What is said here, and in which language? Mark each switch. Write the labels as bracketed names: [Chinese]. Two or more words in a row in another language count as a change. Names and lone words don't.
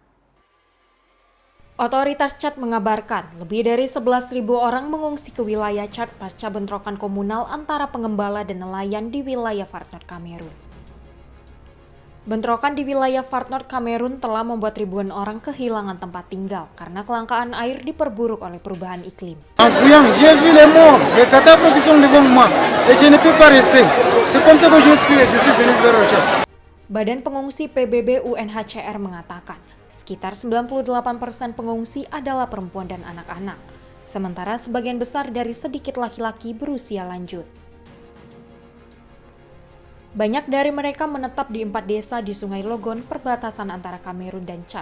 [Indonesian] Otoritas Chad mengabarkan lebih dari 11.000 orang mengungsi ke wilayah Chad pasca bentrokan komunal antara pengembala dan nelayan di wilayah Far North Kamerun. Bentrokan di wilayah Far North Kamerun telah membuat ribuan orang kehilangan tempat tinggal karena kelangkaan air diperburuk oleh perubahan iklim. [French] En fouillant, j'ai vu les morts, les cadavres qui sont devant moi, et je ne peux pas rester. C'est comme ça que je fuis, je suis venu vers le Tchad. [Indonesian] Badan Pengungsi PBB UNHCR mengatakan, sekitar 98% pengungsi adalah perempuan dan anak-anak, sementara sebagian besar dari sedikit laki-laki berusia lanjut. Banyak dari mereka menetap di 4 desa di Sungai Logon, perbatasan antara Kamerun dan Chad.